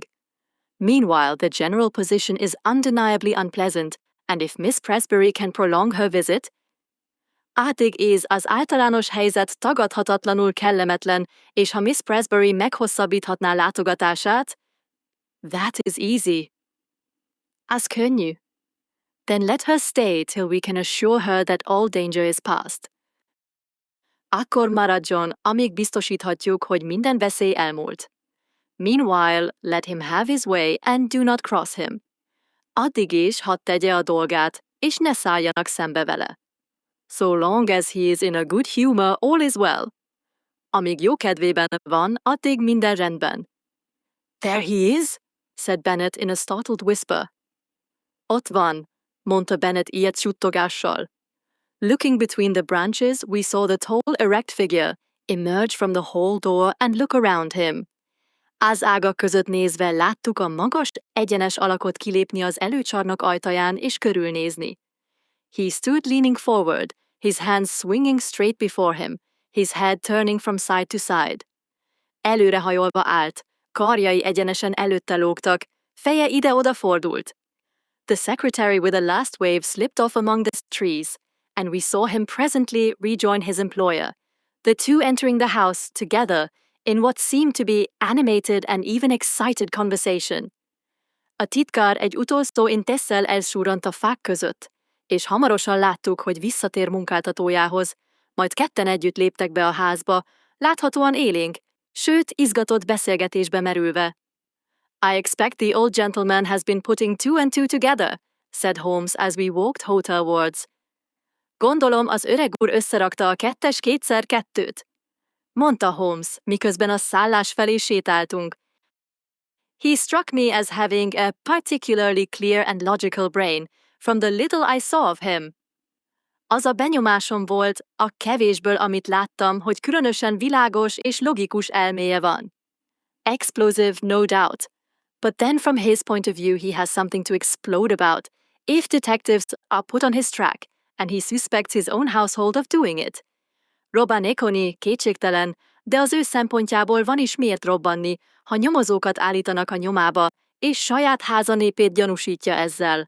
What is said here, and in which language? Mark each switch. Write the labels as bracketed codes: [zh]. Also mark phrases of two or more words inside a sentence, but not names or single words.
[en] Meanwhile, the general position is undeniably unpleasant, and if Miss Presbury can prolong her visit, [hu] addig is az általános helyzet tagadhatatlanul kellemetlen, és ha Miss Presbury meghosszabbíthatná látogatását, [en] that is easy. [hu] Az könnyű. [en] Then let her stay till we can assure her that all danger is past. [hu] Akkor maradjon, amíg biztosíthatjuk, hogy minden veszély elmúlt. [en] Meanwhile, let him have his way and do not cross him. [hu] Addig is hadd tegye a dolgát, és ne szálljanak szembe vele. [en] So long as he is in a good humor, all is well. [hu] Amíg jó kedvében van, addig minden rendben. [en] There he is, said Bennet in a startled whisper. [hu] Ott van, mondta Bennet ilyet suttogással. [en] Looking between the branches, we saw the tall, erect figure emerge from the hall door and look around him. [hu] Az ágak között nézve láttuk a magas, egyenes alakot kilépni az előcsarnok ajtaján és körülnézni. [en] He stood leaning forward, his hands swinging straight before him, his head turning from side to side. [hu] Előrehajolva állt, karjai egyenesen előtte lógtak, feje ide-oda fordult. [en] The secretary with a last wave slipped off among the trees, and we saw him presently rejoin his employer, the two entering the house together in what seemed to be animated and even excited conversation. [hu] A titkár egy utolsó intesszel elsúrant a fák között, és hamarosan láttuk, hogy visszatér munkáltatójához, majd ketten együtt léptek be a házba, láthatóan élénk, sőt, izgatott beszélgetésbe merülve. [en] I expect the old gentleman has been putting two and two together, said Holmes as we walked hotelwards. [hu] Gondolom, az öreg úr összerakta a kettes kétszer kettőt, mondta Holmes, miközben a szállás felé sétáltunk. [en] He struck me as having a particularly clear and logical brain, from the little I saw of him. [hu] Az a benyomásom volt, a kevésből, amit láttam, hogy különösen világos és logikus elméje van. [en] Explosive, no doubt. But then from his point of view he has something to explode about, if detectives are put on his track, and he suspects his own household of doing it. [hu] Robbanékony, kétségtelen, de az ő szempontjából van is miért robbanni, ha nyomozókat állítanak a nyomába, és saját házanépét gyanúsítja ezzel.